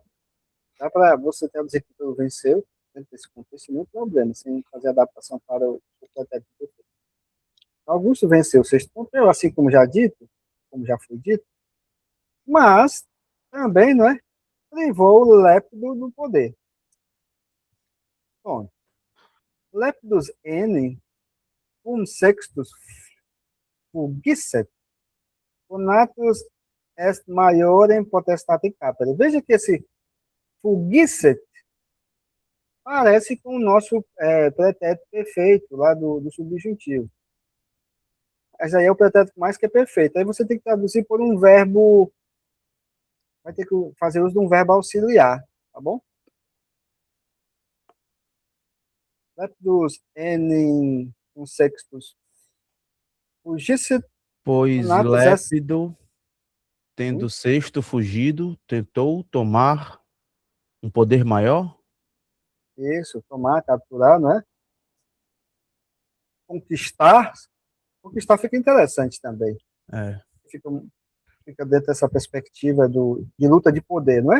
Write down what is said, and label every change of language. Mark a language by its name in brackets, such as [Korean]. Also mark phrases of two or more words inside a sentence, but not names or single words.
[Portuguese] Dá para você traduzir que ele venceu, dentro desse contexto, nenhum problema, sem fazer adaptação para o pretérito perfeito. Augusto venceu o Sexto Pompeu, assim como já dito, como já foi dito, mas também, não é? Privou o Lépido do poder. antônio. [Latin] Lepidus N, cum sextus fugisset, conatus est maiorem potestate capere. [Portuguese] Veja que esse fugisset parece com o nosso pretérito perfeito, lá do subjuntivo. Mas aí é o pretérito mais que é perfeito. Aí você tem que traduzir por um verbo, vai ter que fazer uso de um verbo auxiliar, tá bom? [Latin] Lepidus N, cum sextus fugisset, [Portuguese] Pois [Latin] conatus est... [Portuguese] Lépido, tendo sexto fugido, tentou tomar um poder maior? Isso, tomar, capturar, não é? Conquistar. Conquistar fica interessante também. É, Fica dentro dessa perspectiva de luta de poder, não é?